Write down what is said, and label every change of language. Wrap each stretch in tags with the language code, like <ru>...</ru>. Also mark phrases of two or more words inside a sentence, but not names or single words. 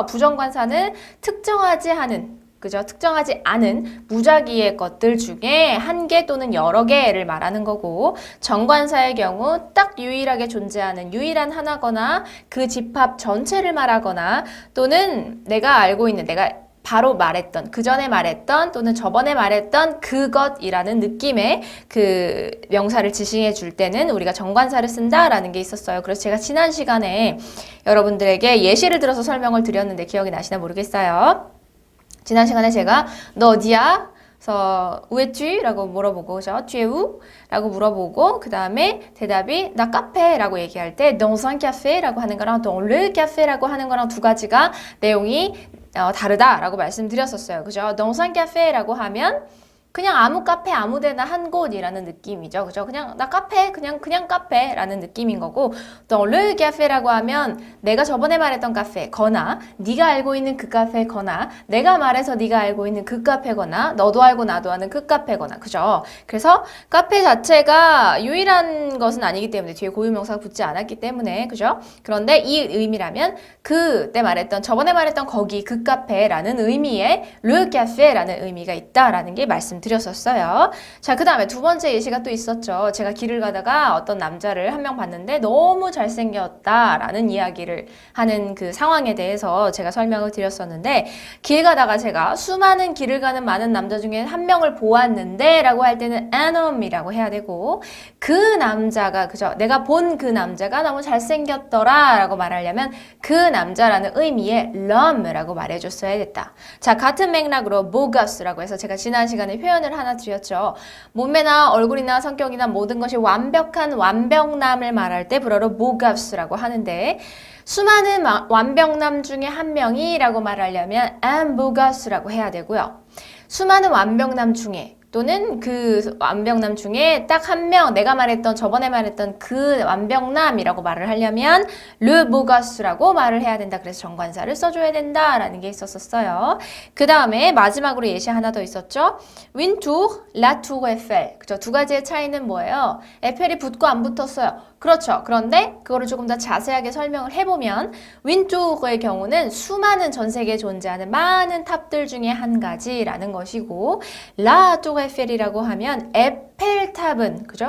<ko>부정관사는 특정하지 않은, 그죠? 특정하지 않은 무작위의 것들 중에 한 개 또는 여러 개를 말하는 거고, 정관사의 경우 딱 유일하게 존재하는 유일한 하나거나 그 집합 전체를 말하거나 또는 내가 알고 있는, 내가 바로 말했던, 그 전에 말했던 또는 저번에 말했던 그것이라는 느낌의 그 명사를 지칭해 줄 때는 우리가 정관사를 쓴다라는 게 있었어요. 그래서 제가 지난 시간에 여러분들에게 예시를 들어서 설명을 드렸는데 기억이 나시나 모르겠어요. 지난 시간에 제가 너 어디야?</ko> <fr>그래서 où es-tu?</fr> <ko>라고 물어보고, 그죠?</ko> <fr>tu es où?</fr> <ko>라고 물어보고 그 다음에 대답이 나 카페라고 얘기할 때</ko> <fr>dans un café</fr> <ko>라고 하는 거랑</ko> <fr>dans le café</fr> <ko>라고 하는 거랑 두 가지가 내용이 다르다라고 말씀드렸었어요. 그죠?</ko> <fr>dans un café</fr> <ko>라고 하면 그냥 아무 카페 아무 데나 한 곳이라는 느낌이죠. 그죠? 그냥 나 카페 그냥 카페라는 느낌인 거고</ko> <fr>dans le café</fr> <ko>라고 하면 내가 저번에 말했던 카페 거나 네가 알고 있는 그 카페 거나 내가 말해서 네가 알고 있는 그 카페거나 너도 알고 나도 아는 그 카페거나 그죠? 그래서 카페 자체가 유일한 것은 아니기 때문에 뒤에 고유명사가 붙지 않았기 때문에 그죠? 그런데 이 의미라면 그때 말했던 저번에 말했던 거기 그 카페라는 의미의</ko> <fr>le café</fr> <ko>라는 의미가 있다라는 게 말씀드렸었어요. 자, 그 다음에 두 번째 예시가 또 있었죠. 제가 길을 가다가 어떤 남자를 한 명 봤는데 너무 잘생겼다라는 이야기를 하는 그 상황에 대해서 제가 설명을 드렸었는데 길 가다가 제가 수많은 길을 가는 많은 남자 중에 한 명을 보았는데 라고 할 때는</ko> <fr>un homme</fr> <ko>이라고 해야 되고 그 남자가 그죠? 내가 본 그 남자가 너무 잘생겼더라 라고 말하려면 그 남자라는 의미의 l'homme라고 말해줬어야 됐다. 자, 같은 맥락으로</ko> <fr>beau gosse</fr> <ko>라고 해서 제가 지난 시간에 표현을 하나 드렸죠. 몸매나 얼굴이나 성격이나 모든 것이 완벽한 완벽남을 말할 때 불어로</ko> <fr>beau gosse</fr> <ko>라고 하는데 수많은 완벽남 중에 한 명이라고 말하려면</ko> <fr>un beau gosse</fr> <ko>라고 해야 되고요. 수많은 완벽남 중에 또는 그 완벽남 중에 딱 한 명, 내가 말했던 저번에 말했던 그 완벽남이라고 말을 하려면</ko> <fr>le beau gosse</fr> <ko>라고 말을 해야 된다. 그래서 정관사를 써줘야 된다라는 게 있었어요. 그 다음에 마지막으로 예시 하나 더 있었죠.</ko> <fr>Une tour, la tour Eiffel.</fr> <ko>그죠? 두 가지의 차이는 뭐예요? 에펠이 붙고 안 붙었어요. 그렇죠. 그런데 그거를 조금 더 자세하게 설명을 해보면</ko> <fr>Une tour</fr> <ko>의 경우는 수많은 전 세계에 존재하는 많은 탑들 중에 한 가지라는 것이고</ko> <fr>La tour Eiffel</fr> <ko>이라고 하면 에펠탑은 그죠?</ko>